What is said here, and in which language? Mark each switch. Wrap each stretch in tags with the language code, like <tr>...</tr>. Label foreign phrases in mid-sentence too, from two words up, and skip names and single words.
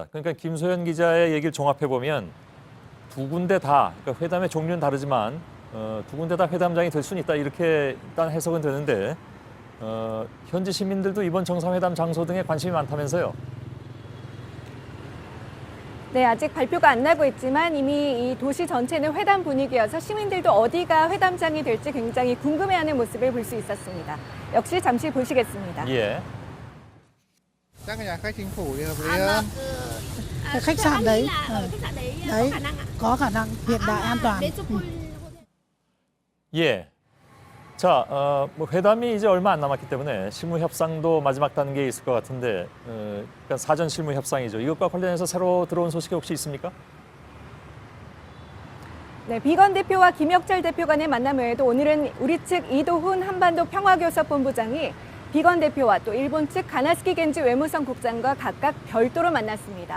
<ko>그러니까 김소연 기자의 얘기를 종합해 보면 두 군데 다, 그러니까 회담의 종류는 다르지만 두 군데 다 회담장이 될 수는 있다 이렇게 일단 해석은 되는데 현지 시민들도 이번 정상회담 장소 등에 관심이 많다면서요? 네, 아직 발표가 안 나고 있지만 이미 이 도시 전체는 회담 분위기여서 시민들도 어디가 회담장이 될지 굉장히 궁금해하는 모습을 볼 수 있었습니다. 역시 잠시 보시겠습니다. 예.</ko> <vi>Chắc nhà khách chính phủ thì hợp lý hơn. Khách sạn đấy, đấy có khả năng hiện đại an toàn.</vi> <ko>예. 자, 뭐 회담이 이제 얼마 안 남았기 때문에 실무 협상도 마지막 단계에 있을 것 같은데, 그러니까 사전 실무 협상이죠. 이것과 관련해서 새로 들어온 소식이 혹시 있습니까? 네, 비건 대표와 김혁철 대표 간의 만남 외에도 오늘은 우리 측 이도훈 한반도 평화교섭본부장이 비건 대표와 또 일본 측 가나스키 겐지 외무성 국장과 각각 별도로 만났습니다.</ko>